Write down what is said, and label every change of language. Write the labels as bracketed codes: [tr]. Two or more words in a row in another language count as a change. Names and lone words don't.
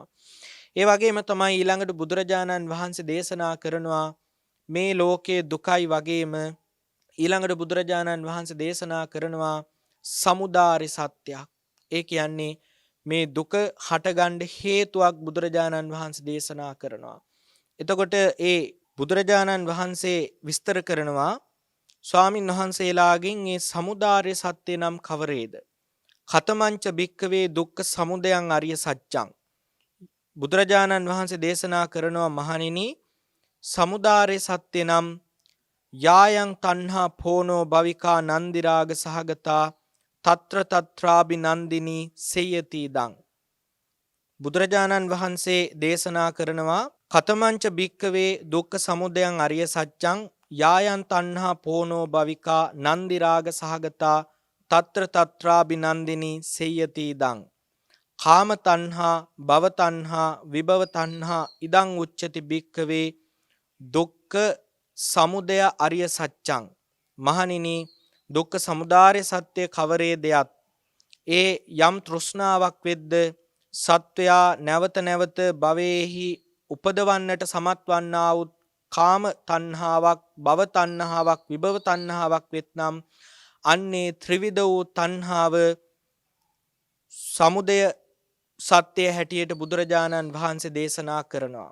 [si] ඒ වගේම තමයි ඊළඟට බුදුරජාණන් වහන්සේ දේශනා කරනවා මේ ලෝකයේ දුකයි වගේම ඊළඟට බුදුරජාණන් වහන්සේ දේශනා කරනවා සමුදාය සත්‍යයක්. ඒ කියන්නේ මේ දුක හටගන්න හේතුවක් බුදුරජාණන් වහන්සේ දේශනා කරනවා. එතකොට ඒ බුදුරජාණන් වහන්සේ විස්තර කරනවා ස්වාමින් වහන්සේලාගෙන් මේ සමුදාය සත්‍ය නම් කවරේද? [pi] ඛතමංච භික්කවේ දුක්ඛ සමුදයං අරිය සත්‍යං. [si] බුදුරජාණන් වහන්සේ දේශනා කරනවා මහණෙනි සමුදාය සත්‍ය නම් [pi] යායන් තණ්හා පෝනෝ භවිකා නන්දිරාග සහගතා తත්‍ර తත්‍රාබි නන්දිනී සේයති දං. [si] බුදුරජාණන් වහන්සේ දේශනා කරනවා [pi] ඛතමංච භික්කවේ දුක්ඛ සමුදයං අරිය සත්‍යං යායන් තණ්හා පෝනෝ භවිකා නන්දිරාග සහගතා తත්‍ර తත්‍රාබි නන්දිනී සේයති දං. කාම තණ්හා භව තණ්හා විභව තණ්හා ඉදං උච්චති භික්කවේ දුක්ඛ සමුදය අරිය සත්‍යං. [si] මහණෙනි දුක්ඛ සමුදාය සත්‍ය කවරේ දෙයක් ඒ යම් තෘෂ්ණාවක් වෙද්ද සත්වයා නැවත නැවත භවයේහි උපදවන්නට සමත් වන්නා වූ කාම තණ්හාවක් භව තණ්හාවක් විභව තණ්හාවක් වෙත්නම් අන්නේ ත්‍රිවිධ වූ තණ්හාව සමුදය සත්‍ය හැටියට බුදුරජාණන් වහන්සේ දේශනා කරනවා.